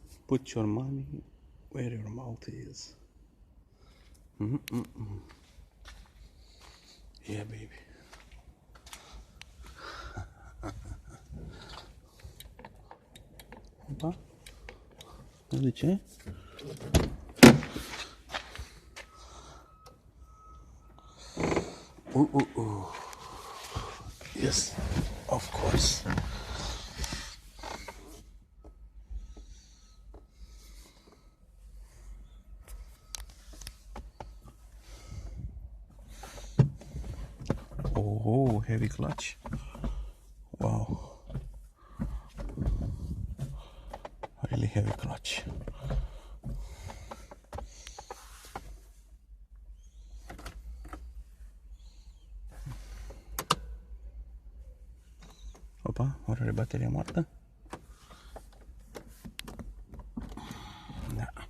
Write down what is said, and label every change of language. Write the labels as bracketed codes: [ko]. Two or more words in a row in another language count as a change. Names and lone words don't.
[en] Put your money where your mouth is. Yeah, baby. Opa. [ro] De ce? [en] Yes, of course. Oh, heavy clutch. Wow. Really heavy clutch. [ro] Opa, ori are bateria moartă? Da.